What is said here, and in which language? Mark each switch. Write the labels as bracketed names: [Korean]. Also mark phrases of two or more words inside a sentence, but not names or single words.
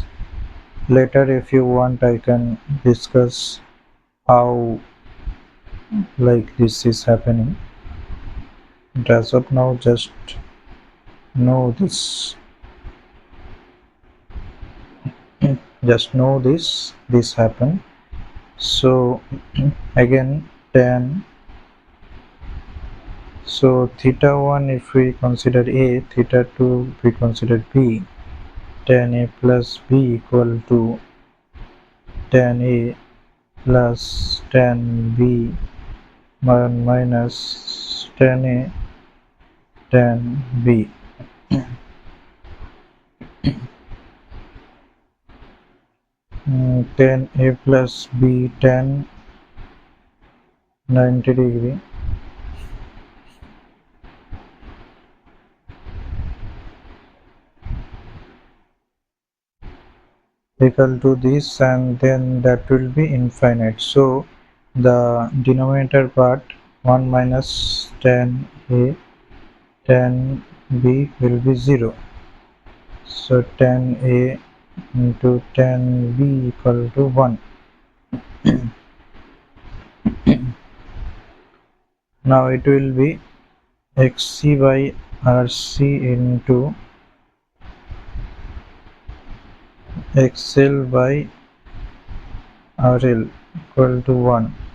[English] Later if you want I can discuss how like this is happening, but as of now just know this, just know this happened. So again tan, so theta 1 if we consider A, theta 2 if we consider B, tan A plus B equal to tan A plus tan B minus tan A tan B. Tan A plus B tan 90 degree equal to this, and then that will be infinite. So the denominator part 1 minus tan A tan B will be 0. So tan A into 10b equal to 1. Now it will be xc by rc into xl by rl equal to 1.